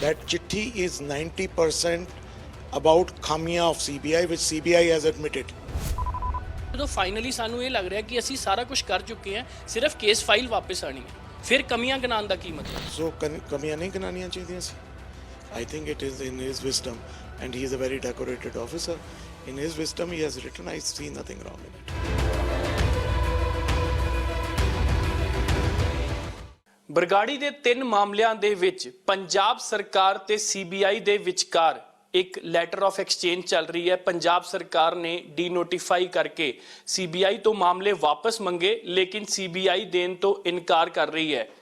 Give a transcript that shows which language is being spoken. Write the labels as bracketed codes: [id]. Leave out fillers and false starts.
[en] That ਚਿੱਠੀ is 90% about ਖਾਮੀਆਂ of CBI ਵਿਚ ਸੀਬੀਆਈ ਹੈਜ਼ ਐਡਮਿਟਡ। [pa] ਜਦੋਂ finally ਸਾਨੂੰ ਇਹ ਲੱਗ ਰਿਹਾ ਕਿ ਅਸੀਂ ਸਾਰਾ ਕੁਝ ਕਰ ਚੁੱਕੇ ਹਾਂ, ਸਿਰਫ ਕੇਸ ਫਾਈਲ ਵਾਪਸ ਆਣੀ ਹੈ, ਫਿਰ ਕਮੀਆਂ ਗਿਣਾਉਣ ਦਾ ਕੀ ਮਤਲਬ? ਸੋ ਕਮੀਆਂ ਨਹੀਂ ਗਿਣਾਉਣੀਆਂ ਚਾਹੀਦੀਆਂ ਸੀ। [en] I think it is in his wisdom and he is a very decorated officer. In his wisdom, he has written, I see nothing wrong in it. [pa] Bargari ਦੇ 3 ਮਾਮਲਿਆਂ ਦੇ ਵਿੱਚ ਪੰਜਾਬ ਸਰਕਾਰ ਤੇ ਸੀਬੀਆਈ ਦੇ ਵਿਚਕਾਰ ਇੱਕ ਲੈਟਰ ਆਫ ਐਕਸਚੇਂਜ ਚੱਲ ਰਹੀ ਹੈ। ਪੰਜਾਬ ਸਰਕਾਰ ਨੇ ਡੀਨੋਟੀਫਾਈ ਕਰਕੇ ਸੀਬੀਆਈ ਤੋਂ ਮਾਮਲੇ ਵਾਪਸ ਮੰਗੇ, ਲੇਕਿਨ ਸੀਬੀਆਈ ਦੇਣ ਤੋਂ ਇਨਕਾਰ ਕਰ ਰਹੀ ਹੈ।